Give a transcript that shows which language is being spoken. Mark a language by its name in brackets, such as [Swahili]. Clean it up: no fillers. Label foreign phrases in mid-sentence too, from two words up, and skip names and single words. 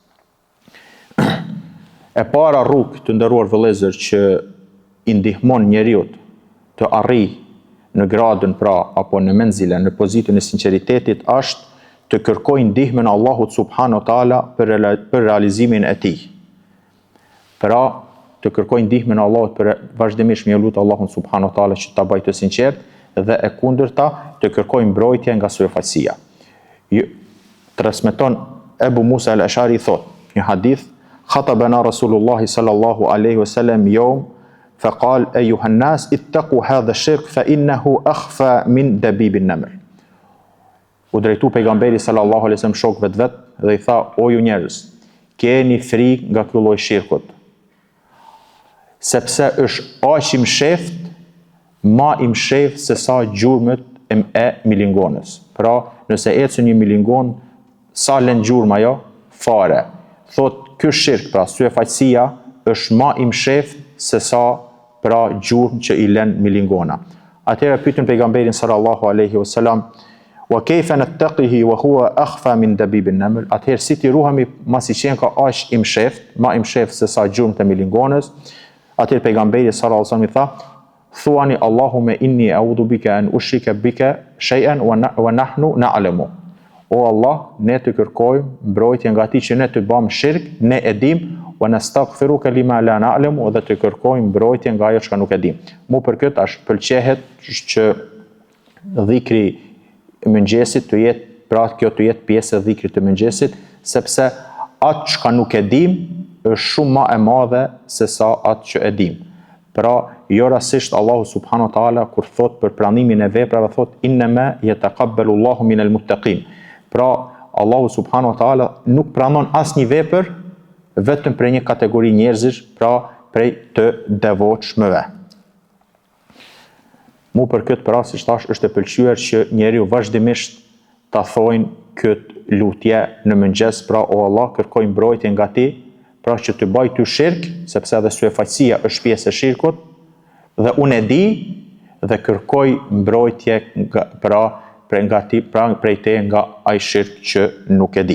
[Albanian] E para rrugë, të nderuar vëllezër, që i ndihmon njeriu të arrijë në gradën pra apo në menzile, në pozitën e sinqeritetit, është të kërkojë ndihmën e Allahut [Arabic] سبحانه وتعالى [Albanian] për realizimin e tij. Pra, të kërkojë ndihmën e Allahut për vazhdimisht me lutë Allahun [Arabic] سبحانه وتعالى [Albanian] që ta bëjë të sinqert, dhe e kundërta të kërkojë mbrojtje nga syefaqësia. Transmeton Ebu Musa al-Ashari thot, një hadith, [Arabic] خطبنا رسول الله صلى الله عليه وسلم يوم فقال أيها الناس اتقوا هذا الشرك فإنه أخفى من دبيب النمل. [Albanian] U drejtu pejgamberi [Arabic] صلى الله عليه وسلم [Albanian] shokëve të vet dhe i tha, o ju njerëz, keni frikë nga ky lloj shirkut, sepse është aq i msheft, ma i msheft se sa gjurmët e milingonës. Pra, nëse ecën një milingon, sa lën gjurma jo? Fare. Thot, ky shirk, pra syefaqësia, është ma i msheft se sa pra gjurmë që i lën milingona. Atëherë pyetën pejgamberin [Arabic] صلى الله عليه وسلم وكيف نتقيه وهو أخفى من دبيب النمل? [Albanian] Atëherë si ti ruhemi masi qenë ka aq i msheft, ma i msheft se sa gjurmët e milingonës? Atëherë pejgamberi [Arabic] صلى الله عليه وسلم [Albanian] i tha, thuani [Arabic] اللهم إني أعوذ بك أن أشرك بك شيئا ونحن نعلم. [Albanian] O Allah, ne të kërkojmë mbrojtje nga ti që ne të bëjmë shirk, ne e dim, [Arabic] ونستغفرك لما لا نعلم, [Albanian] dhe të kërkojmë mbrojtje nga ajo që nuk e dim. Mu për këtë është pëlqehet që dhikri i mëngjesit të jetë, pra kjo të jetë pjesë e dhikrit të mëngjesit, sepse atë që nuk e dim është shumë ma e madhe se sa atë që e dim. Pra, jo rasisht Allahu [Arabic] سبحانه وتعالى [Albanian] kur thot për pranimin e veprave thot [Arabic] إنما يتقبل الله من المتقين. [Albanian] Pra, Allahu [Arabic] سبحانه وتعالى [Albanian] nuk pranon asnjë vepër vetëm për një kategori njerëzish, pra prej të devotshmëve. Mu për këtë pra, si thash, është e pëlqyer që njeriu vazhdimisht ta thojnë këtë lutje në mëngjes, pra o Allah, kërkoj mbrojtje nga ti, pra që të bëj ty shirk, sepse edhe syefaqësia është pjesë e shirkut, dhe unë e di dhe kërkoj mbrojtje prej te nga ai shirk që nuk e di.